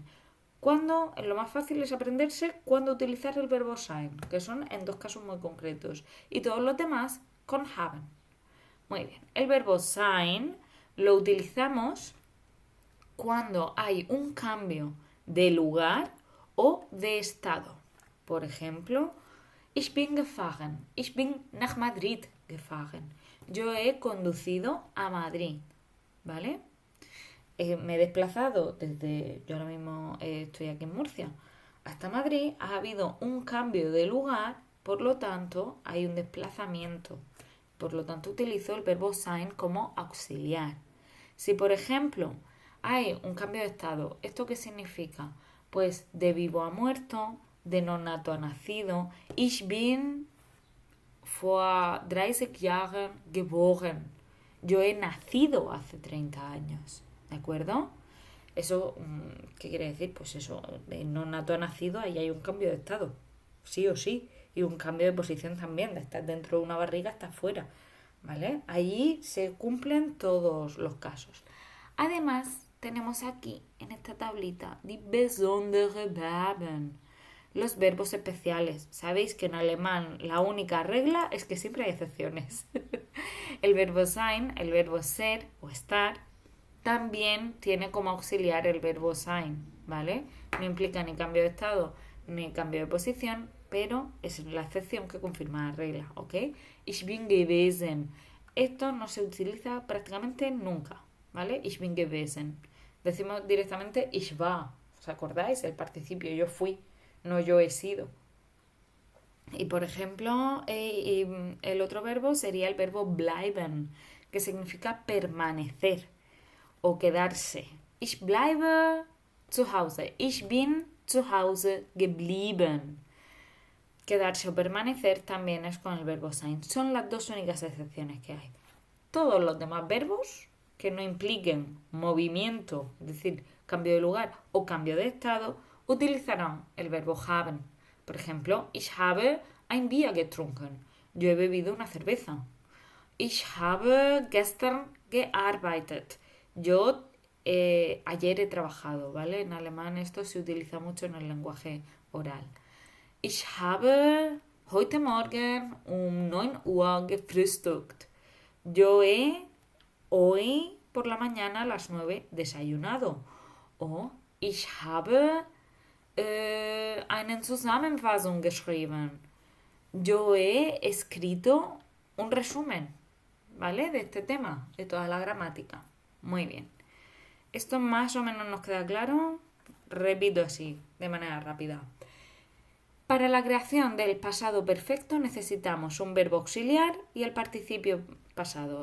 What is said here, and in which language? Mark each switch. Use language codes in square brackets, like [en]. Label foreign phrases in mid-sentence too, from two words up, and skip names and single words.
[es] Lo más fácil es aprenderse cuándo utilizar el verbo sein, que son en 2 casos muy concretos, y todos los demás con haben. Muy bien, el verbo sein lo utilizamos cuando hay un cambio de lugar o de estado. Por ejemplo, [de] ich bin gefahren. Ich bin nach Madrid gefahren. [es] Yo he conducido a Madrid, ¿vale? Me he desplazado yo ahora mismo estoy aquí en Murcia, hasta Madrid. Ha habido un cambio de lugar, por lo tanto hay un desplazamiento. Por lo tanto utilizo el verbo sein como auxiliar. Si, por ejemplo, hay un cambio de estado, ¿esto qué significa? Pues de vivo a muerto, de no nato a nacido. [de] Ich bin vor 30 Jahren geboren. [es] Yo he nacido hace 30 años. ¿De acuerdo? Eso, ¿qué quiere decir? Pues eso, de no nato a nacido, ahí hay un cambio de estado. Sí o sí. Y un cambio de posición también. De estar dentro de una barriga, estar fuera. ¿Vale? Allí se cumplen todos los casos. Además, tenemos aquí, en esta tablita, [de] die besondere Verben. [es] Los verbos especiales. Sabéis que en alemán la única regla es que siempre hay excepciones. El verbo sein, el verbo ser o estar, también tiene como auxiliar el verbo sein, ¿vale? No implica ni cambio de estado ni cambio de posición, pero es la excepción que confirma la regla, ¿ok? [de] Ich bin gewesen. [es] Esto no se utiliza prácticamente nunca, ¿vale? [de] Ich bin gewesen. [es] Decimos directamente [de] ich war. [es] ¿Os acordáis? El participio yo fui, no yo he sido. Y por ejemplo, el otro verbo sería el verbo bleiben, que significa permanecer o quedarse. [de] Ich bleibe zu Hause. Ich bin zu Hause geblieben. [es] Quedarse o permanecer también es con el verbo sein. Son las dos únicas excepciones que hay. Todos los demás verbos que no impliquen movimiento, es decir, cambio de lugar o cambio de estado, utilizarán el verbo haben. Por ejemplo, [de] ich habe ein Bier getrunken. [es] Yo he bebido una cerveza. [de] Ich habe gestern gearbeitet. [es] Yo ayer he trabajado, ¿vale? En alemán esto se utiliza mucho en el lenguaje oral. [de] Ich habe heute Morgen um 9 Uhr gefrühstückt. [es] Yo he hoy por la mañana a las 9 desayunado. [de] O ich habe eine Zusammenfassung geschrieben. [es] Yo he escrito un resumen, ¿vale? De este tema, de toda la gramática. Muy bien. Esto más o menos nos queda claro. Repito así, de manera rápida. Para la creación del pasado perfecto necesitamos un verbo auxiliar y el participio pasado.